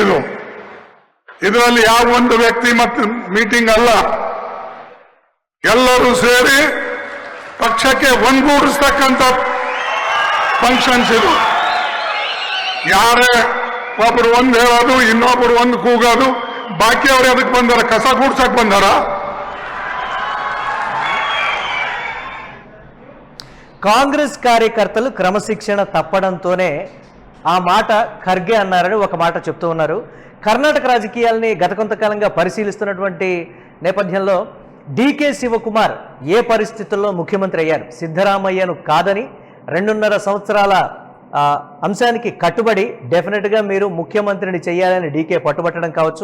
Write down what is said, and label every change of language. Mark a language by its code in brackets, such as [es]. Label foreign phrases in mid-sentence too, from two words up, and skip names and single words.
[kn] ಇದರಲ್ಲಿ ಯಾವ ಒಂದು ವ್ಯಕ್ತಿ ಮತ್ತು ಮೀಟಿಂಗ್ ಅಲ್ಲ, ಎಲ್ಲರೂ ಸೇರಿ ಪಕ್ಷಕ್ಕೆ ಒಂದುಗೂಡಿಸ್ತಕ್ಕಂಥ ಫಂಕ್ಷನ್ಸ್ ಇದು. ಯಾರೇ ಒಬ್ರು ಒಂದು ಹೇಳೋದು, ಇನ್ನೊಬ್ರು ಒಂದು ಕೂಗೋದು, ಬಾಕಿ ಅವ್ರು ಅದಕ್ಕೆ ಬಂದಾರ, ಕಸ ಕೂಡ್ಸಕ್ ಬಂದಾರ. [te] కాంగ్రెస్ కార్యకర్తలు క్రమశిక్షణ తప్పడంతోనే ఆ మాట ఖర్గే అన్నారని ఒక మాట చెప్తూ ఉన్నారు. కర్ణాటక రాజకీయాల్ని గత కొంతకాలంగా పరిశీలిస్తున్నటువంటి నేపథ్యంలో డీకే శివకుమార్ ఏ పరిస్థితుల్లో ముఖ్యమంత్రి అయ్యారు, సిద్ధరామయ్యను కాదని 2.5 సంవత్సరాల అంశానికి కట్టుబడి డెఫినెట్గా మీరు ముఖ్యమంత్రిని చేయాలని డీకే పట్టుబట్టడం కావచ్చు.